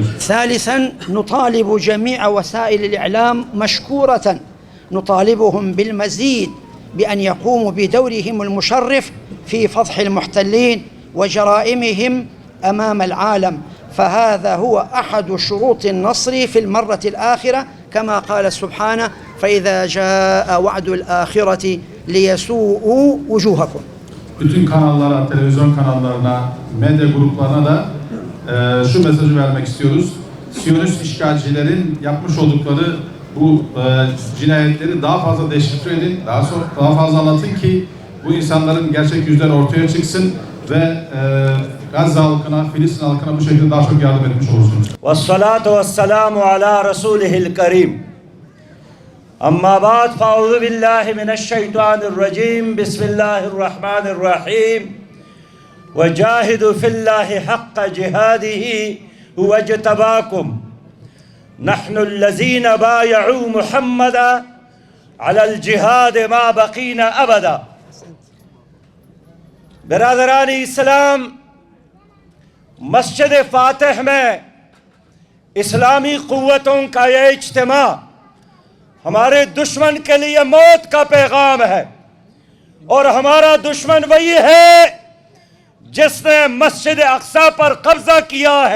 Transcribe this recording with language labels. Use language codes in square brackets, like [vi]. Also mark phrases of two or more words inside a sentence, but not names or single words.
[ar] ثالثا نطالب جميع وسائل الإعلام مشكورة نطالبهم بالمزيد بأن يقوموا بدورهم المشرف في فضح المحتلين وجرائمهم أمام العالم، فهذا هو أحد شروط النصر في المرة الآخرة كما قال سبحانه فإذا جاء وعد الآخرة ليسوءوا وجوهكم. [tr] Bütün kanallara, televizyon kanallarına, medya gruplarına da şu mesajı vermek istiyoruz. Siyonist işgalcilerin yapmış oldukları bu cinayetleri daha fazla deşifre edin, daha fazla anlatın ki bu insanların gerçek yüzleri ortaya çıksın ve Gazze halkına, Filistin halkına bu şekilde daha çok yardım etmiş olursunuz. [ar] والصلاة والسلام على رسوله الكريم. أما بعد فأعوذ بالله من الشيطان الرجيم. بسم الله الرحمن الرحيم. وجاهدوا في الله حق جهاده هو اجتباكم. نحن الذين بايعوا محمدا على الجهاد ما بقينا أبدا. [ur] برادران اسلام، مسجد فاتح میں اسلامی قوتوں کا یہ اجتماع ہمارے دشمن کے لیے موت کا پیغام ہے، اور ہمارا دشمن وہی ہے جس نے مسجد اقصیٰ پر قبضہ کیا ہے.